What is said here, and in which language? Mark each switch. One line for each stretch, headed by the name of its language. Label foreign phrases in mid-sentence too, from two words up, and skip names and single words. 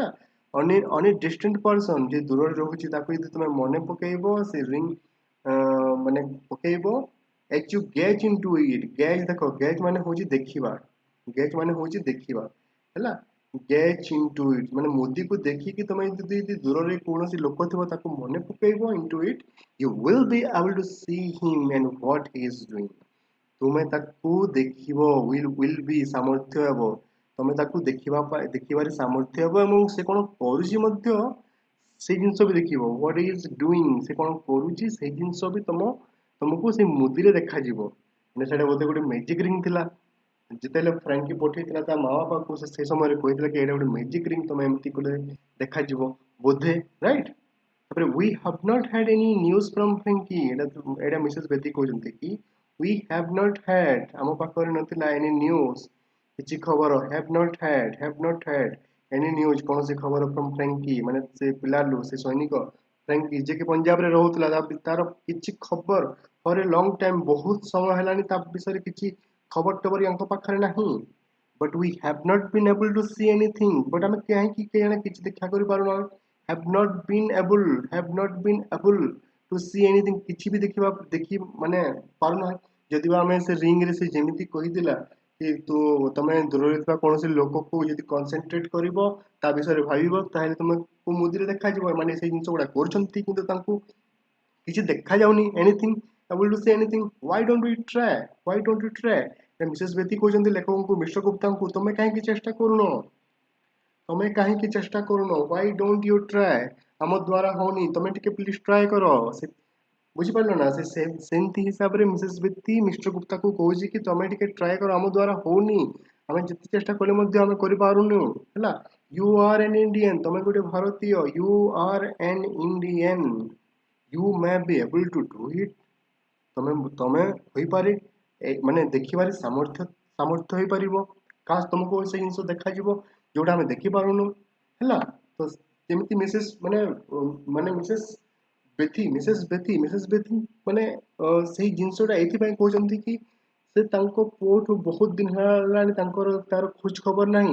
English: any distant person
Odia: ଯେ ଦୂରରେ ରହୁଛି ତାକୁ ଯଦି ତମେ ମନେ ପକେଇବ, ସେ ରିଙ୍ଗ ମାନେ ପକେଇବ,
English: as you gaze into it,
Odia: gaze ଦେଖ, gaze ମାନେ ହଉଛି ଦେଖିବା, gaze ମାନେ ହଉଛି ଦେଖିବା ହେଲା।
English: gaze into it
Odia: ମାନେ ମୋଦିକୁ ଦେଖିକି ତମେ ଯଦି ଦୂରରେ କୌଣସି ଲୋକ ଥିବ ତାକୁ ମନେ ପକେଇବ
English: into it, you will be able to see him and what he is doing।
Odia: ତୁମେ ତାକୁ ଦେଖିବ,
English: will be
Odia: ସାମର୍ଥ୍ୟ ହେବ, ତମେ ତାକୁ ଦେଖିବାରେ ସାମର୍ଥ୍ୟ ହେବ ଏବଂ ସେ କଣ କରୁଛି ମଧ୍ୟ ସେଇ ଜିନିଷ ବି ଦେଖିବ।
English: what he is doing,
Odia: ସେ କଣ କରୁଛି ସେଇ ଜିନିଷ ବି ତମକୁ ସେଇ ମୁଦିରେ ଦେଖାଯିବ। ମାନେ ସେଇଟା ବୋଧେ ଗୋଟେ
English: magic ring
Odia: ଥିଲା। ଯେତେବେଳେ ଫ୍ରାଙ୍କି ପଠେଇଥିଲା ତା ମା ବାପାକୁ, ସେ ସେଇ ସମୟରେ କହିଥିଲା କି ଏଇଟା ଗୋଟେ
English: magic ring,
Odia: ତମେ ଏମିତି କଲେ ଦେଖାଯିବ ବୋଧେ, ରାଇଟ।
English: ତାପରେ we have not had any news from Frankie,
Odia: ଏଇଟା ମିସେସ ବେଦି କହୁଛନ୍ତି କି
English: we have not had,
Odia: ଆମ ପାଖରେ ନଥିଲା
English: any news,
Odia: କିଛି ଖବର,
English: have not had any news,
Odia: କୌଣସି ଖବର from Frankie ମାନେ ସେ ପିଲାଲୁ, ସେ ସୈନିକ ଫ୍ରାଙ୍କି ଯିଏକି ପଞ୍ଜାବରେ ରହୁଥିଲା, ତାର କିଛି ଖବର
English: for a long time,
Odia: ବହୁତ ସମୟ ହେଲାଣି ତା ବିଷୟରେ କିଛି ଖବର ଟବର ୟାଙ୍କ ପାଖରେ ନାହିଁ।
English: but we have not been able to see anything, but
Odia: ଆମେ କାହିଁକି କେଜାଣି କିଛି ଦେଖା କରିପାରୁନା।
English: have not been able to see anything,
Odia: କିଛି ବି ଦେଖି ମାନେ ପାରୁନା। ଯଦି ଆମେ ସେ ରିଙ୍ଗ ରେ ସେ ଯେମିତି କହିଥିଲା କି ତମେ ଦୂରରେ ଥିବା କୌଣସି ଲୋକକୁ ଯଦି କନସେନଟ୍ରେଟ କରିବ, ତା ବିଷୟରେ ଭାବିବ, ତାହେଲେ ତୁମକୁ ମୁଦିରେ ଦେଖାଯିବ। ମାନେ ସେଇ ଜିନିଷ ଗୁଡା କରୁଛନ୍ତି କିନ୍ତୁ ତାଙ୍କୁ କିଛି ଦେଖାଯାଉନି,
English: anything able to see anything, why don't we try।
Odia: ମିସେସ ବେଦି କହୁଛନ୍ତି ଲେଖକଙ୍କୁ, ମିଷ୍ଟର ଗୁପ୍ତାଙ୍କୁ, ତମେ କାହିଁକି ଚେଷ୍ଟା କରୁନ, ତମେ କାହିଁକି ଚେଷ୍ଟା କରୁନ,
English: why don't you try,
Odia: ଆମ ଦ୍ୱାରା ହଉନି, ତମେ ଟିକେ
English: please try
Odia: କର। ବୁଝିପାରିଲ ନା, ସେମିତି ହିସାବରେ ମିସେସ ବେଦି ମିଷ୍ଟର ଗୁପ୍ତାକୁ କହୁଛି କି ତମେ ଟିକେ ଟ୍ରାଏ କର, ଆମ ଦ୍ୱାରା ହଉନି, ଆମେ ଯେତେ ଚେଷ୍ଟା କଲେ ମଧ୍ୟ ଆମେ କରିପାରୁନୁ ହେଲା।
English: you are an Indian,
Odia: ତମେ ଗୋଟେ ଭାରତୀୟ,
English: you are an Indian, you may be able to do it,
Odia: ତମେ ହୋଇପାରେ, ମାନେ ଦେଖିବାରେ ସାମର୍ଥ୍ୟ ହେଇପାରିବ। କାଶ ତମକୁ ସେ ଜିନିଷ ଦେଖାଯିବ ଯୋଉଟା ଆମେ ଦେଖିପାରୁନୁ ହେଲା। ତ ଯେମିତି ମାନେ ମିସେସ ବେଥି ମାନେ ସେଇ ଜିନିଷଟା ଏଇଥିପାଇଁ କହୁଛନ୍ତି କି ସେ ତାଙ୍କ ପୁଅଠୁ ବହୁତ ଦିନ ହେଲାଣି ତାର ଖୋଜ ଖବର ନାହିଁ।